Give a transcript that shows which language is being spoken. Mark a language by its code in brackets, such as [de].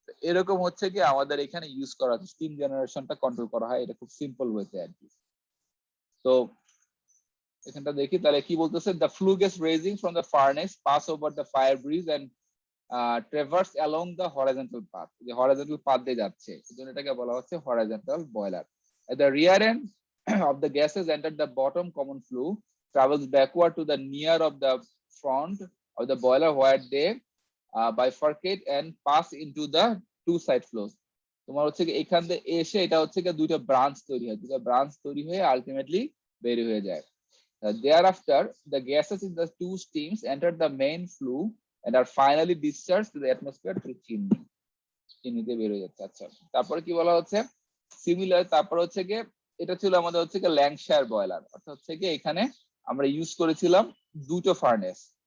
[bn] এরকম হচ্ছে কি আমাদের এখানে ইউজ করা হচ্ছে, স্টিম জেনারেশনটা কন্ট্রোল করা হয়, এটা খুব সিম্পল ওয়েতে আর কি। তো এখানটা দেখি তাহলে কি বলতেছে, [en] the flue gases rising from the furnace pass over the fire bridge and traverse along the horizontal path, [bn] যে হরাইজন্টাল পাথ দিয়ে যাচ্ছে এজন্য এটাকে বলা হচ্ছে horizontal boiler. [en] At the rear end of the gases entered the bottom common flue travels backward to the near of the front of the boiler where they bifurcate and pass into the two side flows। [bn] তোমার হচ্ছে এখান থেকে এসে এটা হচ্ছে দুইটা branch তৈরি হয়, দুইটা ব্রাঞ্চ তৈরি হয়ে আলটিমেটলি বের হয়ে যায়। [en] Thereafter the gases in the two streams enter the main flue and are finally discharged to the atmosphere through chimney, [bn] চিমনিতে বের হয়ে যাচ্ছে। আচ্ছা তারপরে কি বলা হচ্ছে সিমিলার, তারপর হচ্ছে গিয়ে এটা ছিল আমাদের হচ্ছে গিয়ে ল্যাঙ্কশায়ার বয়লার, অর্থাৎ হচ্ছে গিয়ে এখানে আমরা ইউজ করেছিলাম দুটো ফার্নেস।